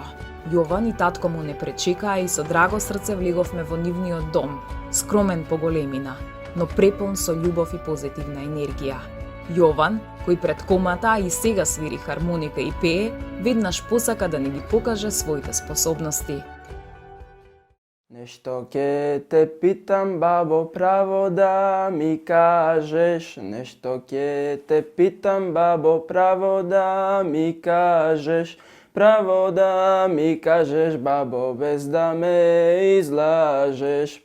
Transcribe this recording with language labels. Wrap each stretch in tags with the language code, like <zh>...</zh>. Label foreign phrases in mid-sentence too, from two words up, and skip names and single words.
<mk>Јован и татко му не пречекаа и со драго срце влеговме во нивниот дом, скромен по големина, но препон со љубов и позитивна енергија. Јован, кој пред комата и сега свири хармоника и пее, веднаш посака да не ги покаже своите способности. Нешто ќе те питам, бабо, право да ми кажеш. Нешто ќе те питам, бабо, право да ми кажеш. Право да ми кажеш, бабо, без да ме излажеш.</mk>